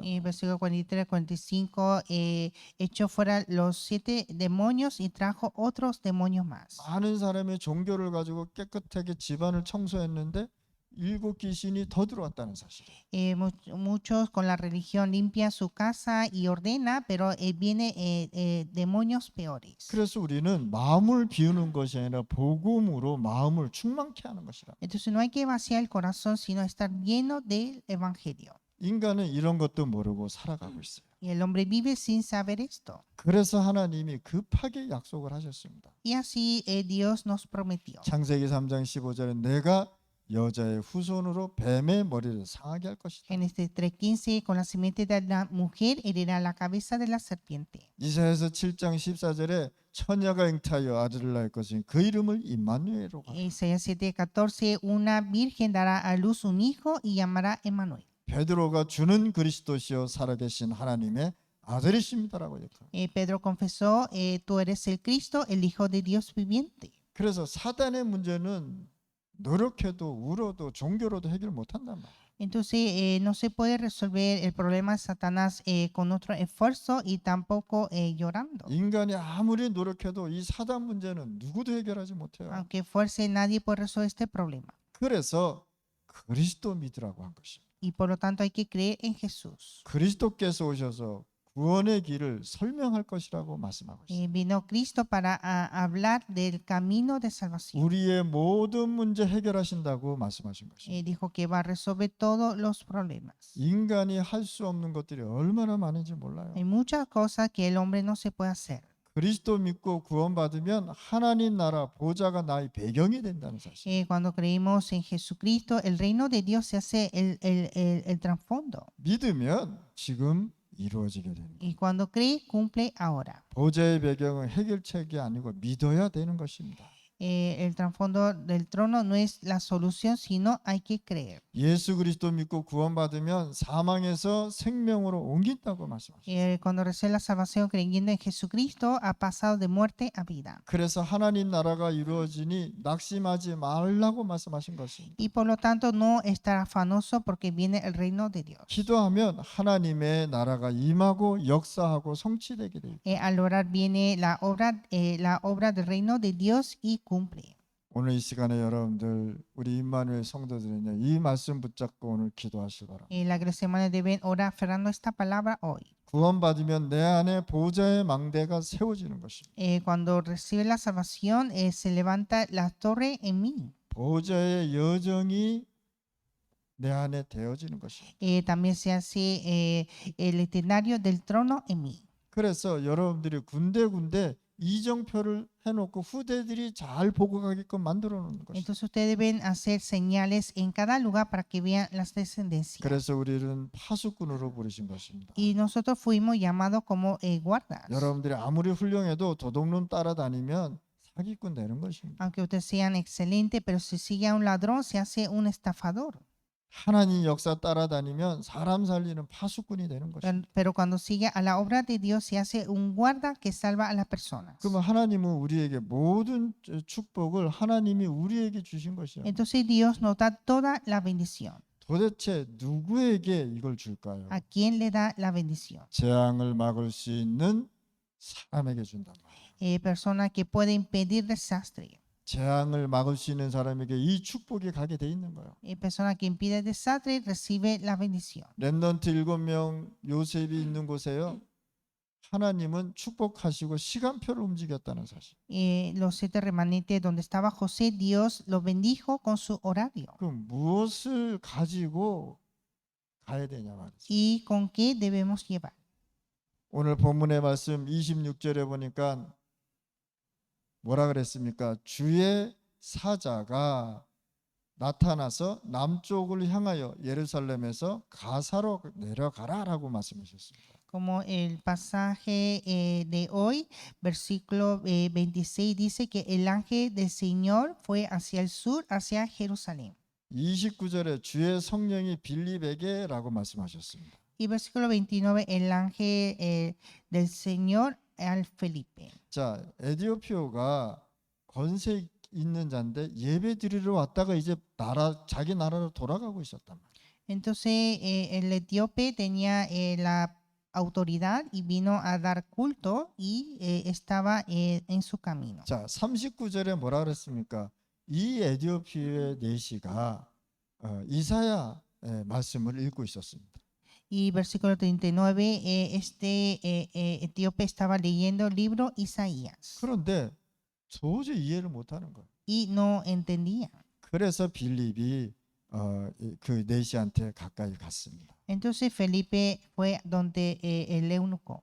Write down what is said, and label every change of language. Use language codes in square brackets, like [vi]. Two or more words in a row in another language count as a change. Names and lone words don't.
[es] Versículo 43, 45, echó fuera los 7 demonios y trajo otros demonios más. [ko] 많은 사람의 종교를 가지고 깨끗하게 집안을 청소했는데 7 귀신이 더 들어왔다는 사실이에요. [es] Muchos con la religión limpian su casa y ordena, pero viene demonios peores. [ko] 그래서 우리는 마음을 비우는 것이 아니라 복음으로 마음을 충만케 하는 것이라. [es] Entonces no hay que vaciar el corazón, sino estar lleno del evangelio. [ko] 인간은 이런 것도 모르고 살아가고 있어요. [es] Y el hombre vive sin saber esto. [ko] 그래서 하나님이 급하게 약속을 하셨습니다. [es] Y así Dios nos prometió. [ko] 창세기 3장 15절에 내가 여자의 후손으로 뱀의 머리를 상하게 할 것이다. [es] Génesis 3:15, con la simiente de la mujer herirá la cabeza de la serpiente. [ko] 이사야서 7장 14절에 처녀가 잉타하여 아들을 낳을 것이니 그 이름을 임마누엘로 하라. [es] Isaías 7:14, una virgen dará a luz un hijo y llamará Emmanuel. [ko] 베드로가 주는 그리스도시요 살아계신 하나님의 아들이십니다라고 얘기해요. [es] Pedro confesó, tú eres el Cristo, el Hijo de Dios viviente. [ko] 그래서 사단의 문제는 노력해도 울어도 종교로도 해결 못한단 말이에요. [es] Entonces no se puede resolver el problema de Satanás con otro esfuerzo y tampoco llorando. [ko] 인간이 아무리 노력해도 이 사단 문제는 누구도 해결하지 못해요. [es] Aunque fuerce, nadie puede resolver este problema. [ko] 그래서 그리스도 믿으라고 한 것입니다. [es] Y por lo tanto hay que creer en Jesús. [ko] 그리스도께서 오셔서 구원의 길을 설명할 것이라고 말씀하고 있습니다. [es] Vino Cristo para hablar del camino de salvación. [ko] 우리의 모든 문제 해결하신다고 말씀하신 것입니다. [es] Dijo que va a resolver todos los problemas. [ko] 인간이 할 수 없는 것들이 얼마나 많은지 몰라요. [es] Hay muchas cosas que el hombre no se puede hacer. [ko] 그리스도 믿고 구원받으면 하나님 나라 보좌가 나의 배경이 된다는 사실. [es] Cuando creímos en Jesucristo, el reino de Dios se hace el trasfondo. [ko] 믿으면 지금 이루어지게 됩니다. [es] Y cuando cree, cumple ahora. [ko] 보좌의 배경은 해결책이 아니고 믿어야 되는 것입니다. [es] El trasfondo del trono no es la solución, sino hay que creer. [ko] 예수 그리스도 믿고 구원받으면 사망에서 생명으로 옮긴다고 말씀하셨어요. [es] Cuando recibe la salvación creyendo en Jesucristo, ha pasado de muerte a vida. [ko] 그래서 하나님 나라가 이루어지니 낙심하지 말라고 말씀하신 것입니다. [es] Y por lo tanto no estar afanoso porque viene el reino de Dios. [ko] 기도하면 하나님의 나라가 임하고 역사하고 성취되게 돼 있다. [es] Al orar viene la obra del reino de Dios y cumple. [ko] 오늘 이 시간에 여러분들 우리 임마누엘 성도들은요, 이 말씀 붙잡고 오늘 기도하시기 바랍니다. [es] La iglesia hermana deben orar aferrando esta palabra hoy. [ko] 구원받으면 내 안에 보좌의 망대가 세워지는 것입니다. [es] Cuando recibe la salvación, se levanta la torre en mí. [ko] 보좌의 여정이 내 안에 되어지는 것입니다. [es] También se hace el escenario del trono en mí. [ko] 그래서 여러분들이 군데군데 이정표를 해놓고 후대들이 잘 보고 가게끔 만들어 놓는 것입니다. [es] Entonces ustedes deben hacer señales en cada lugar para que vean las descendencias. [ko] 그래서 우리는 파수꾼으로 부르신 것입니다. [es] Y nosotros fuimos llamados como guardas. [ko] 여러분들이 아무리 훌륭해도 도둑놈 따라다니면 사기꾼 되는 것입니다. [es] Aunque ustedes sean excelentes, pero si sigue a un ladrón, se hace un estafador. [ko] 하나님 역사 따라다니면 사람 살리는 파수꾼이 되는 것입니다. [es] Pero cuando sigue a la obra de Dios, se hace un guarda que salva a las personas. [ko] 그러면 하나님은 우리에게 모든 축복을 하나님이 우리에게 주신 것이에요. [es] Entonces Dios nos da toda la bendición. [ko] 도대체 누구에게 이걸 줄까요? [es] ¿A quién le da la bendición? [ko] 재앙을 막을 수 있는 사람에게 준단 말이에요. [es] Persona que puede impedir desastre. [ko] 재앙을 막을 수 있는 사람에게 이 축복이 가게 돼 있는 거예요. [es] Persona que impide desastre recibe la bendición. [ko] 렘넌트 7명 요셉이 있는 곳에요, 하나님은 축복하시고 시간표를 움직였다는 사실. [es] Los 7 remanentes donde estaba José, Dios los bendijo con su horario. [ko] 그럼 무엇을 가지고 가야 되냐 말이죠. [es] ¿Y con qué debemos llevar? [ko] 오늘 본문의 말씀 26절에 보니까 뭐라 그랬습니까? 주의 사자가 나타나서 남쪽을 향하여 예루살렘에서 가사로 내려가라라고 말씀하셨습니다. [es] Como el pasaje de hoy, versículo 26 dice que el ángel del Señor fue hacia el sur, hacia Jerusalén. [ko] 29절에 주의 성령이 빌립에게라고 말씀하셨습니다. [es] Y versículo 29, el ángel del Señor al Felipe. [ko] 자, 에디오피오가 권세 있는 자인데 예배 드리러 왔다가 이제 자기 나라로 돌아가고 있었단 말이에요. [es] Entonces el etíope tenía la autoridad y vino a dar culto y estaba en su camino. [ko] 자, 39절에 뭐라 그랬습니까? 이 에디오피의 내시가 이사야 말씀을 읽고 있었습니다. [es] Y versículo 39, este etíope estaba leyendo el libro Isaías [ko] 그런데 도저히 이해를 못하는 거예요. [es] y no entendía. [ko] 그래서 빌립이 그 내시한테 가까이 갔습니다. [es] Entonces Felipe fue donde el eunuco.